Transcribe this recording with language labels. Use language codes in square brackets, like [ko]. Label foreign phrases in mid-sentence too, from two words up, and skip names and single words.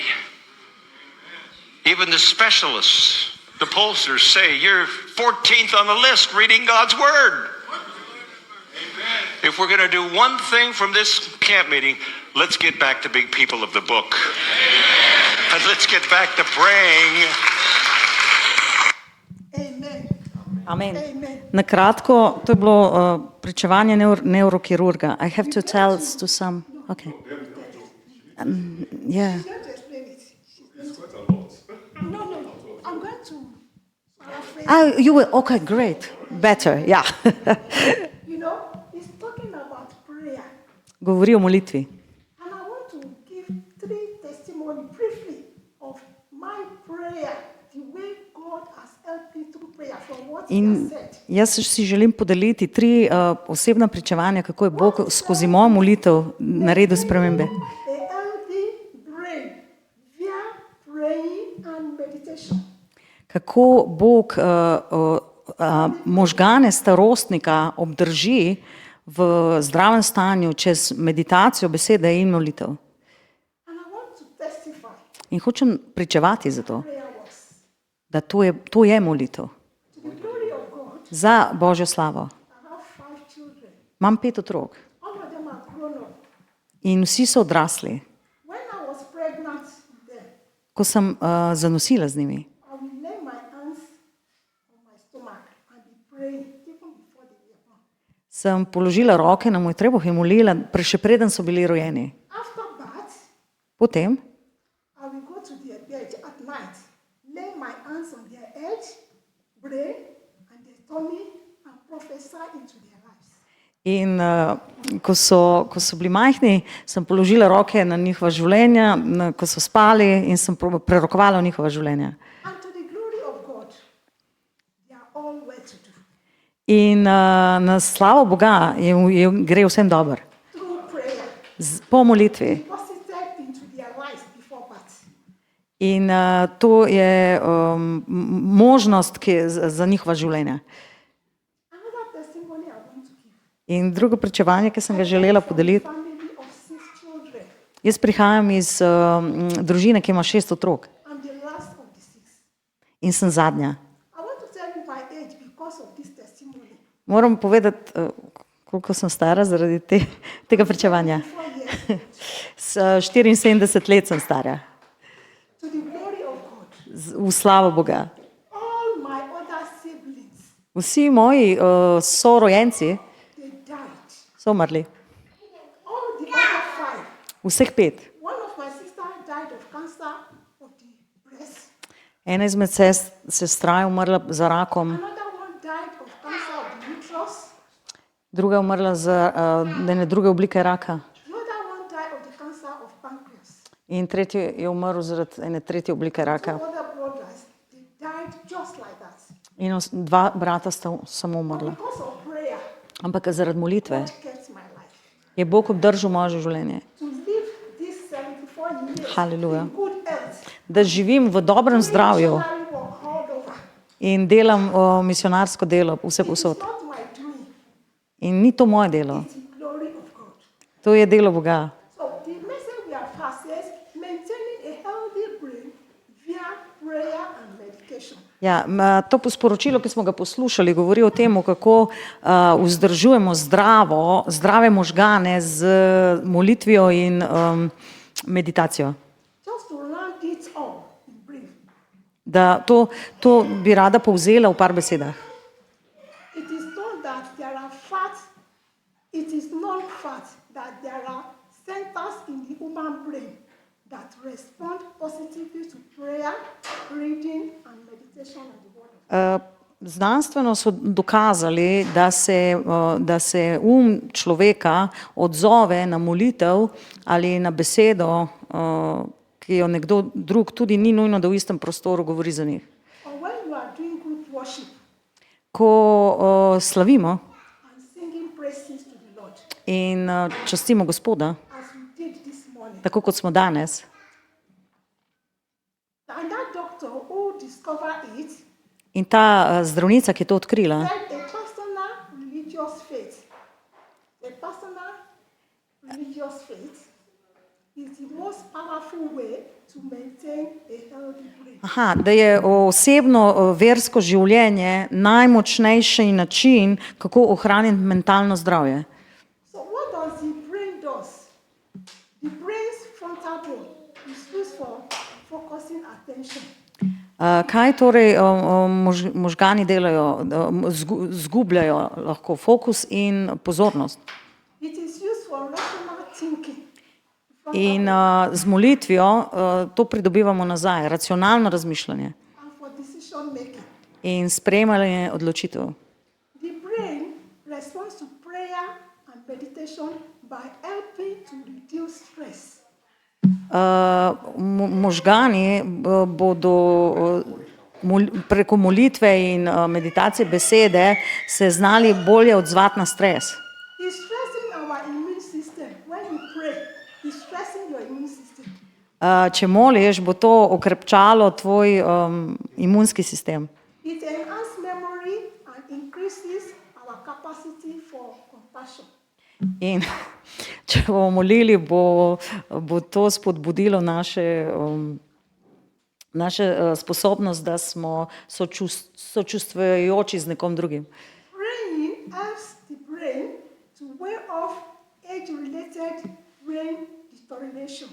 [en] Even the specialists, the pollsters say you're 14th on the list reading God's Word. If we're going to do one thing from this camp meeting, let's get back to being people of the book. And let's get back to praying. Amen. Amen. Amen. [sl] Na kratko, to je bilo pričevanje neurokirurga. [en] I have to tell to some. Okay. Yeah. She's going to explain it. No. I'm going to paraphrase. You will. Okay, great. Better. Yeah. You know, he's talking about prayer. [sl] Govori o molitvi. [en] And I want to give 3 testimonies briefly of my prayer, the way God has helped me through prayer from what he has [sl] In [en] said. [sl] jaz si želim podeliti 3 osebna pričevanja, kako je Bog skozi mojo molitev naredil spremembe. [en] A healthy brain via praying and meditation. [sl] Kako Bog možgane starostnika obdrži v zdravem stanju čez meditacijo, besede in molitev. [en] And I want to testify [sl] In hočem pričevati za to, [en] prayer works. [sl] da to je molitev. [en] To the glory of God, [sl] Za Božjo slavo. [en] I have 5 children. [sl] Imam 5 otrok [en] All of them are grown up. [sl] in vsi so odrasli. [en] When I was pregnant with them, [sl] Ko sem zanosila z njimi, [en] I will lay my hands on my stomach and be praying even before they were born. [sl] sem položila roke na moj trebuh in molila, še preden so bili rojeni. [en] After birth, [sl] Potem [en] I will go to their bed at night, lay my hands on their head, brain and their tummy and prophesy into their lives. [sl] In ko so bili majhni, sem položila roke na njihova življenja, ko so spali in sem prerokovala v njihova življenja. [en] And to the glory of God, they are all well to do. [sl] In na slavo Boga gre vsem dobro. [en] Through prayer, [sl] Po molitvi. [en] deposited into their lives before birth. [sl] In to je možnost za njihova življenja. [en] Another testimony I want to give. [sl] In drugo pričevanje, ki sem ga želela podeliti, [en] Family of 6 children. [sl] jaz prihajam iz družine, ki ima 6 otrok [en] I'm the last of the 6. [sl] in sem zadnja. [en] I want to tell you my age because of this testimony. [sl] Moram povedati, koliko sem stara zaradi tega pričevanja. [en] 4 years. [sl] S 74 let sem stara, [en] To the glory of God. [sl] v slavo Boga. [en] All my other siblings, [sl] Vsi moji sorojenci [en] they died. [sl] so umrli, [en] All the other 5. [sl] vseh 5. [en] One of my sisters died of cancer of the breast. [sl] Ena izmed sestra je umrla za rakom, [en] Another one died of cancer of the uterus. [sl] druga je umrla za ene druge oblike raka [en] The other one died of the cancer of pancreas. [sl] in tretji je umrl zaradi ene tretje oblike raka. [en] Other brothers, they died just like that. [sl] In 2 brata sta samo umrla. [en] Because of prayer, [sl] Ampak zaradi molitve [en] God kept my life. [sl] je Bog obdržal moje življenje. [en] To live this 74 years Hallelujah. in good health. [sl] Da živim v dobrem zdravju [en] Missionary work all over. [sl] in delam misionarsko delo vse posod. [en] It's not my doing, [sl] In ni to moje delo, [en] it's the glory of God. [sl] to je delo Boga. [en] So the message we have had says maintaining a healthy brain via prayer and medication. [sl] Ja, to sporočilo, ki smo ga poslušali, govori o tem, kako vzdržujemo zdrave možgane z molitvijo in meditacijo. [en] Just to round it all in brief, [sl] Da to bi rada povzela v par besedah. [en] it is known that there are fats, it is known fact that there are centers in the human brain that respond positively to prayer, reading and meditation on the word of God. [sl] Znanstveno so dokazali, da se človeka odzove na molitev ali na besedo, ki jo nekdo drug, tudi ni nujno, da v istem prostoru govori za njih. [en] Or when you are doing good worship [sl] Ko slavimo [en] and singing praises to the Lord, [sl] in častimo Gospoda, [en] as we did this morning, [sl] tako kot smo danes, [en] and that doctor who discovered it [sl] in ta zdravnica, ki je to odkrila, [en] said a personal religious faith is the most powerful way to maintain a healthy brain. [sl] da je osebno versko življenje najmočnejši način, kako ohraniti mentalno zdravje. [en] So what does the brain do? The brain's frontal bone is used for focusing attention. [sl] Kaj torej možgani delajo? Zgubljajo lahko fokus in pozornost. [en] It is used for rational thinking. [sl] In z molitvijo to pridobivamo nazaj, racionalno razmišljanje [en] And for decision making. [sl] in sprejemanje odločitev. [en] The brain responds to prayer and meditation by helping to reduce stress. [sl] Možgani bodo preko molitve in meditacije besede se znali bolje odzvati na stres. [en] It's stressing our immune system. When you pray, it's stressing your immune system. [sl] Če moliš, bo to okrepčalo tvoj imunski sistem. [en] It enhances memory and increases our capacity for compassion. [sl] In če bomo molili, bo to spodbudilo naše sposobnost, da smo sočustvujoči z nekom drugim. [en] Praying helps the brain to ward off age-related brain deterioration.